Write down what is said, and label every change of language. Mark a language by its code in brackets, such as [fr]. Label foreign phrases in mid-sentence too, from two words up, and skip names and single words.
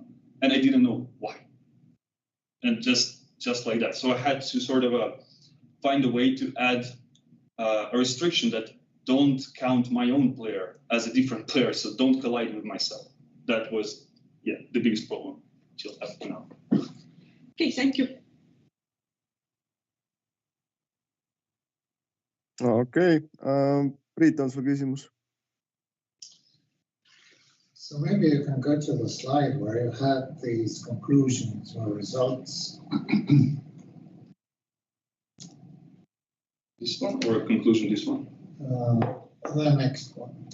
[en] And I didn't know why. And just like that. So I had to sort of find a way to add a restriction that don't count my own player as a different player. So don't collide with myself. That was, the biggest problem till up to now. Okay, thank you. [et] okei, Priit, on sul küsimus? [en] So maybe you can go to the slide where you had these conclusions or results. This one or conclusion, this one? The next one.